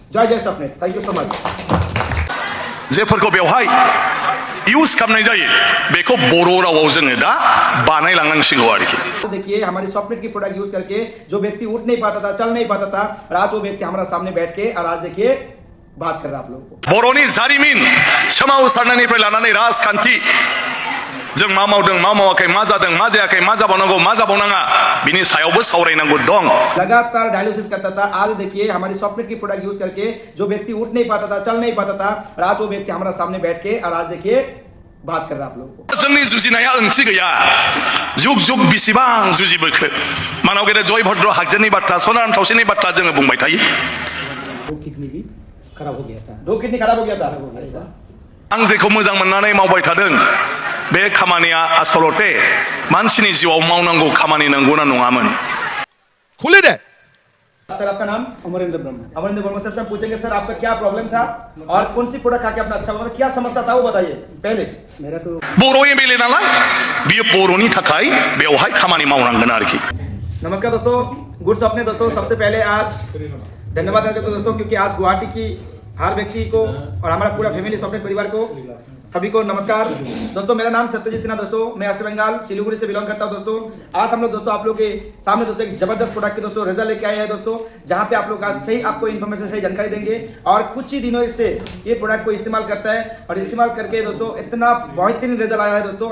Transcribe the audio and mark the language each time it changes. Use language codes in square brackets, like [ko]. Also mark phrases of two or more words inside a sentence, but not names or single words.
[hi] जय जय सबनेट, [en] Thank you so much. [brx] जेफोरखौ बेवहाय इउज खालामनाय जायो बेखौ बर' रावाव जोङो दा बानायलांनांसिगौ आरोखि। [hi] तो देखिए हमारी सॉफ्टनेट की प्रोडक्ट यूज करके जो व्यक्ति उठ नहीं पाता था, चल नहीं पाता था, और आज वो व्यक्ति हमारे सामने बैठ के और आज देखिए बात कर रहा है आप लोगों को। [brx] बर'नि जारिमिन सोमावसारनायनिफ्राय लानानै राजखान्थि जों मा मावदों मा मावाखै मा जादों मा जायाखै मा जाबावनांगौ मा जाबावनाङा बिनि सायावबो सावरायनांगौ दं। [hi] लगातार डायलिसिस करता था, आज देखिए हमारी सॉफ्टनेट की प्रोडक्ट यूज करके जो व्यक्ति उठ नहीं पाता था, चल नहीं पाता था, और आज वो व्यक्ति हमारे सामने बैठ के और आज देखिए बात कर रहा है आप लोगों को। [brx] जोंनि जुजिनाया ओंथि गैया, जुग जुग बेसेबां जुजिबोखो मानाव गेदेर जयभद्र हागजेरनि बाथ्रा सनाराम थावसेनि बाथ्रा जोङो बुंबाय थायो। [hi] दो किडनी भी खराब हो गया था, दो किडनी खराब हो गया था। [brx] आं जेखौ मोजां मोननानै मावबाय थादों बे खामानिया आसलते मानसिनि जिउआव मावनांगौ खामानि नंगौना नङामोन। [hi] खुले दे। सर आपका नाम? अमरेंद्र ब्रह्म। अमरेंद्र ब्रह्म सर हम पूछेंगे सर आपका क्या प्रॉब्लम था और कौन सी प्रोडक्ट खा के अपना अच्छा हुआ, क्या समस्या था वो बताइए पहले। मेरा तो [brx] बर' एमएलए नालाय बियो बर'नि थाखाय बेवहाय खामानि मावनांगोन आरोखि। [hi] नमस्कार दोस्तों, गुड सपने दोस्तों। सबसे पहले आज धन्यवाद देना चाहता हूं दोस्तों, क्योंकि आज गुवाहाटी की हर व्यक्ति को और हमारा पूरा फैमिली सपने परिवार को सभी को नमस्कार दोस्तों। मेरा नाम सत्यजीत सिन्हा दोस्तों, मैं वेस्ट बंगाल सिलीगुड़ी से बिलोंग करता हूं दोस्तों। आज हम लोग दोस्तों आप लोग के सामने दोस्तों एक जबरदस्त प्रोडक्ट के दोस्तों रिजल्ट लेके आए हैं दोस्तों, जहां पे आप लोग आज सही आपको इन्फॉर्मेशन सही जानकारी देंगे और कुछ ही दिनों से ये प्रोडक्ट को इस्तेमाल करता है और इस्तेमाल करके दोस्तों इतना बेहतरीन रिजल्ट आया है दोस्तों।